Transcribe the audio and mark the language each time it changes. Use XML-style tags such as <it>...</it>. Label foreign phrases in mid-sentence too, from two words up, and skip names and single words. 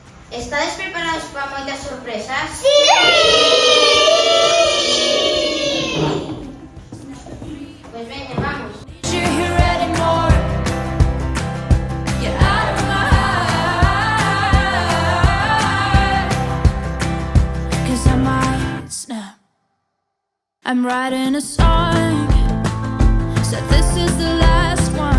<gl>Estades preparados para moitas sorpresas? Sí! Pois veña, vamos.</gl> <en>You're here anymore. You're out of my heart. 'Cause I might snap. I'm writing a song. Said this is the last one.</en>